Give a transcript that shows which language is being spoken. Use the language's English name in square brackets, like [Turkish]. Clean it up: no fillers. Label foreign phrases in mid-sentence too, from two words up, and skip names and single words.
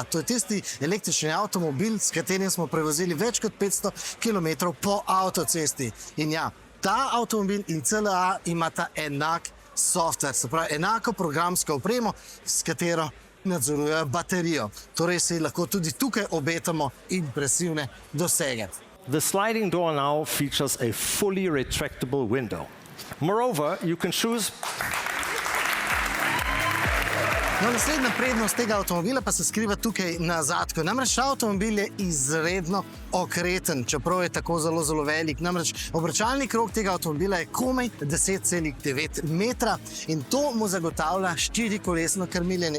[Slovenian] To je tisti električni avtomobil, s katerim smo prevozili več kot 500 km po avtocesti. In ja, ta avtomobil in CLA imata enak software, se pravi enako programsko opremo, s katero nadzorujejo baterijo. Torej si lahko tudi tukaj obetamo impresivne dosege. [English] The sliding door now features a fully retractable window. Moreover, you can choose... [Slovenian] No, naslednja prednost tega avtomobila pa se skriva tukaj na zadku. Namreč ta avtomobil je izredno okreten, čeprav je tako zelo, zelo velik. Namreč obračalni krog tega avtomobila je komaj 10,9 metra in to mu zagotavlja štirikolesno krmiljenje.